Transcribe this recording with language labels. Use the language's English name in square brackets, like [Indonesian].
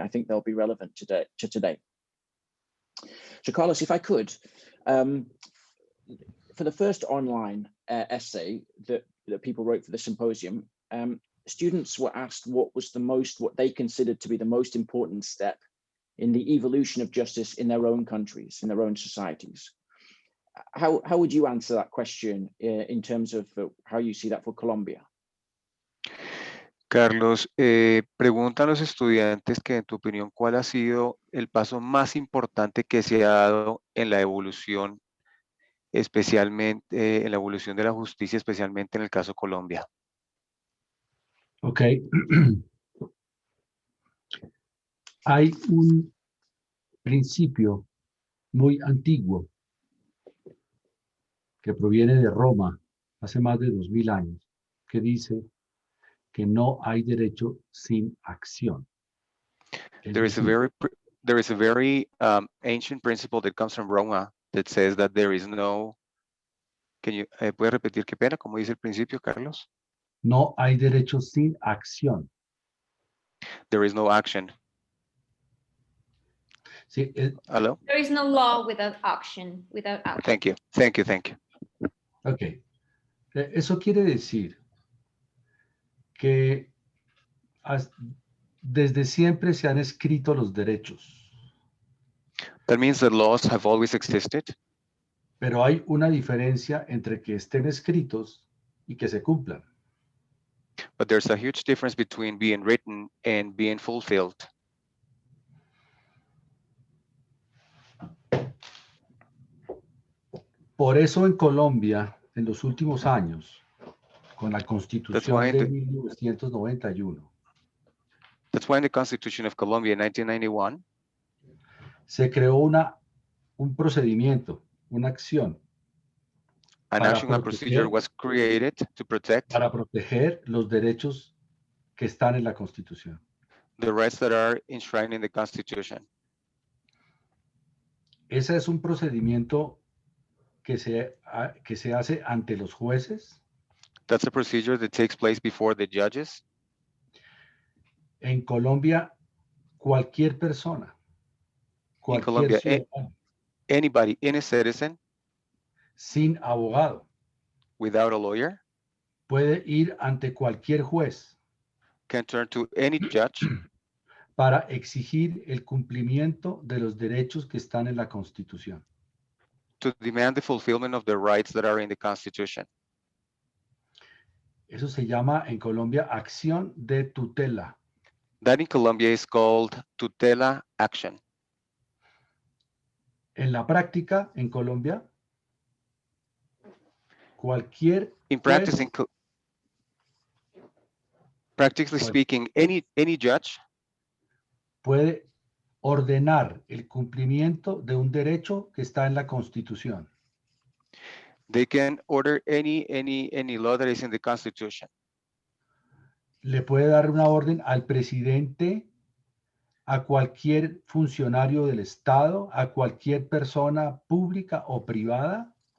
[English] I think they'll be relevant to today. So Carlos, if I could, for the first online essay that people wrote for the symposium, students were asked what they considered to be the most important step in the evolution of justice in their own countries, in their own societies. How would you answer that question in terms of how you see that for Colombia? [Spanish] Carlos, preguntan los estudiantes que en tu opinión, ¿cuál ha sido el paso más importante que se ha dado en la evolución, especialmente en la evolución de la justicia, especialmente en el caso Colombia? [English] Okay. [Spanish] Hay un principio muy antiguo que proviene de Roma hace más de 2000 años, que dice que no hay derecho sin acción. [English] There is a very ancient principle that comes from Roma that says that there is no. [Spanish] ¿Puedes repetir qué pena? ¿Cómo dice el principio, Carlos? No hay derecho sin acción. [English] There is no action. [Spanish] Sí, [English] Hello? There is no law without action. Thank you. Okay. [Spanish] Eso quiere decir que desde siempre se han escrito los derechos. [English] That means that laws have always existed. [Spanish] Pero hay una diferencia entre que estén escritos y que se cumplan. [English] But there's a huge difference between being written and being fulfilled. [Spanish] Por eso en Colombia, en los últimos años, con la Constitución de 1991, [English] That's why in the Constitution of Colombia in 1991, [Spanish] se creó un procedimiento, una acción [English] a national procedure was created to protect [Spanish] para proteger los derechos que están en la Constitución. [English] the rights that are enshrined in the Constitution. [Spanish] Ese es un procedimiento que se hace ante los jueces. [English] That's a procedure that takes place before the judges. [Spanish] En Colombia, cualquier persona, [English] In Colombia, [Spanish] ciudadano, [English] anybody, any citizen, [Spanish] sin abogado, [English] without a lawyer, [Spanish] puede ir ante cualquier juez [English] can turn to any judge [Spanish] para exigir el cumplimiento de los derechos que están en la Constitución. [English] to demand the fulfillment of the rights that are in the Constitution. [Spanish] Eso se llama en Colombia acción de tutela. [English] That in Colombia is called tutela action. [Spanish] En la práctica, en Colombia, cualquier [English] In [Spanish] juez [English] practically speaking, any judge [Spanish] puede ordenar el cumplimiento de un derecho que está en la Constitución. [English] they can order any law that is in the Constitution. [Spanish] Le puede dar una orden al presidente, a cualquier funcionario del Estado, a cualquier persona pública o privada.